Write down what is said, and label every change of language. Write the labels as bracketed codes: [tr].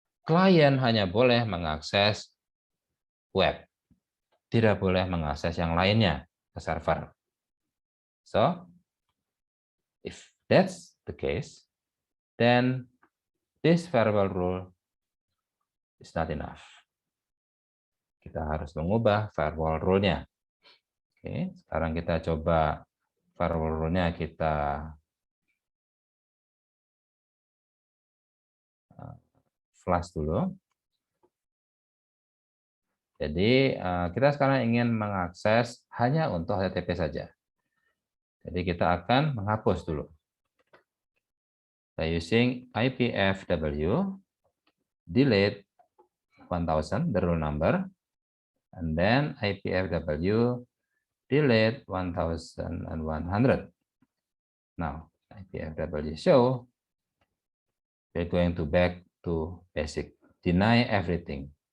[id] Klien hanya boleh mengakses web, tidak boleh mengakses yang lainnya ke server. [en] So, if that's the case, then this firewall rule is not enough. [id] Kita harus mengubah firewall rule-nya. Oke, sekarang kita coba firewall rule-nya kita flash dulu. Jadi kita sekarang ingin mengakses hanya untuk HTTP saja. Jadi kita akan menghapus dulu. [en] By using IPFW, delete 1000, the rule number, and then IPFW, delete 1100. Now, IPFW show, we're going to back to basic, deny everything.